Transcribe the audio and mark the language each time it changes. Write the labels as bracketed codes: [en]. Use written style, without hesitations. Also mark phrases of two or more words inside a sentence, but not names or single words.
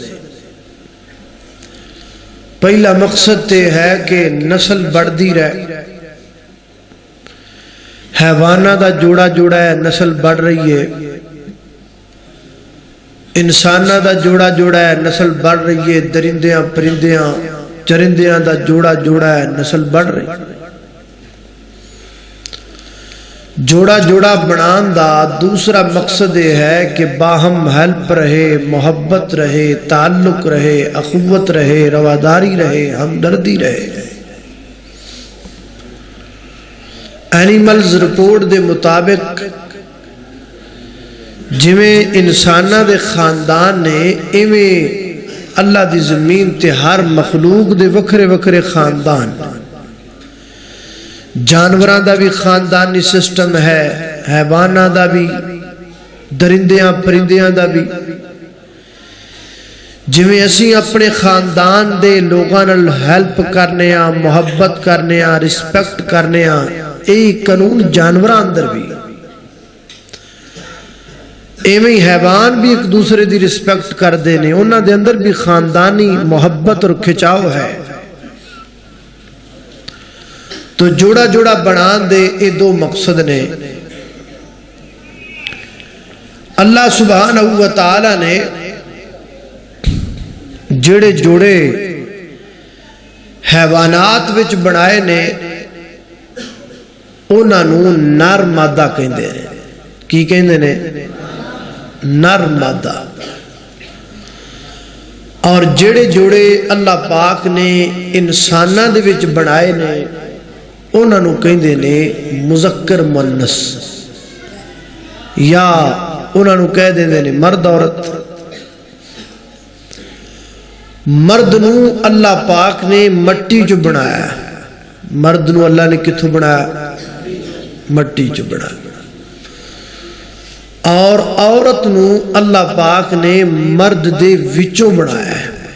[pa] پہلا مقصد تے ہے کہ نسل بڑھتی رہے. حیوانہ دا جوڑا جوڑا ہے نسل بڑھ رہی ہے. انسانہ دا جوڑا جوڑا ہے نسل بڑھ رہی ہے. درندیاں پرندیاں چرندیاں دا جوڑا جوڑا ہے نسل بڑھ رہی. جوڑا جوڑا بنان دا دوسرا مقصد یہ ہے کہ باہم ہیلپ رہے، محبت رہے، تعلق رہے، اخوت رہے، رواداری رہے، ہمدردی رہے. [en] animals report [pa] دے مطابق جویں انسانہ دے خاندان نے ایویں اللہ دی زمین تے ہر مخلوق دے وکھرے وکھرے خاندان. جانوراں دا بھی خاندانی سسٹم ہے، حیواناں دا بھی، درندیاں پرندیاں دا بھی. جویں اسی اپنے خاندان دے لوگاں نال ہیلپ کرنے ہاں، محبت کرنے ہاں، رسپیکٹ کرنے ہاں، یہی قانون جانوراں اندر بھی. ایویں حیوان بھی ایک دوسرے دی رسپیکٹ کر دینے، انہاں دے اندر بھی خاندانی محبت اور کھچاؤ ہے. تو جوڑا جوڑا بنان دے یہ دو مقصد نے. اللہ سبحانہ و تعالی نے جڑے جوڑے حیوانات وچ بنائے نے انہاں نوں نر مادہ کہندے نے. کی کہندے نے؟ نر مادہ. اور جڑے جوڑے اللہ پاک نے انساناں دے وچ بنائے نے انہاں نوں کہندے نے مذکر مؤنث، یا انہاں نوں کہہ دیندے نے مرد عورت. مرد نوں اللہ پاک نے مٹی چ بنایا. مرد نوں اللہ نے کتھوں بنایا؟ مٹی چ بنایا. اور عورت نو اللہ پاک نے مرد دے وچوں بنایا ہے.